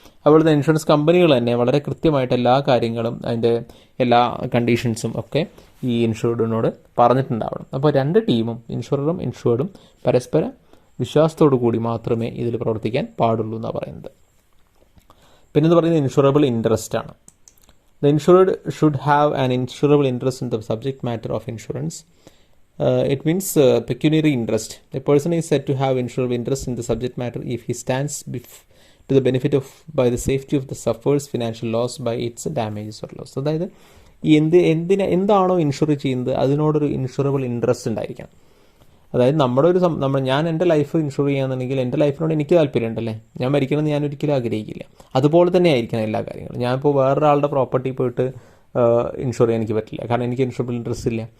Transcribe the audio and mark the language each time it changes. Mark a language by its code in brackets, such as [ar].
[ml] അതുപോലെ തന്നെ ഇൻഷുറൻസ് കമ്പനികൾ തന്നെ വളരെ കൃത്യമായിട്ട് എല്ലാ കാര്യങ്ങളും അതിൻ്റെ എല്ലാ കണ്ടീഷൻസും ഒക്കെ ഈ ഇൻഷുർഡിനോട് പറഞ്ഞിട്ടുണ്ടാവണം. അപ്പോൾ 2 ടീമും, ഇൻഷുററും ഇൻഷുർഡും പരസ്പര വിശ്വാസത്തോടു കൂടി മാത്രമേ ഇതിൽ പ്രവർത്തിക്കാൻ പാടുള്ളൂ എന്നാണ് പറയുന്നത്. പിന്നെന്ന് പറയുന്നത് ഇൻഷുറബിൾ ഇൻട്രസ്റ്റ് ആണ്. [en] The insured should have an insurable interest in the subject matter of insurance. It means pecuniary interest. A person is said to have insurable interest in the subject matter if he stands to the benefit of by the safety of the sufferer's financial loss by its damages or loss. [ml] അതായത് ഈ എന്താണോ insure ചെയ്യുന്നത് അതിനോടൊരു insurable interest ഉണ്ടായിരിക്കണം. അതായത് ഞാൻ എൻ്റെ life insure ചെയ്യാന്നുണ്ടെങ്കിൽ എൻ്റെ ലൈഫിനോട് എനിക്ക് താല്പര്യം ഉണ്ടല്ലേ, ഞാൻ മരിക്കണമെന്ന് ഞാൻ ഒരിക്കലും ആഗ്രഹിക്കില്ല. അതുപോലെ തന്നെ ആയിരിക്കണം എല്ലാ കാര്യങ്ങളും. ഞാനിപ്പോൾ വേറൊരാളുടെ പ്രോപ്പർട്ടി പോയിട്ട് ഇൻഷുർ ചെയ്യാൻ എനിക്ക് പറ്റില്ല, കാരണം എനിക്ക് ഇൻഷുറബിൾ ഇൻട്രസ്റ്റ് ഇല്ല.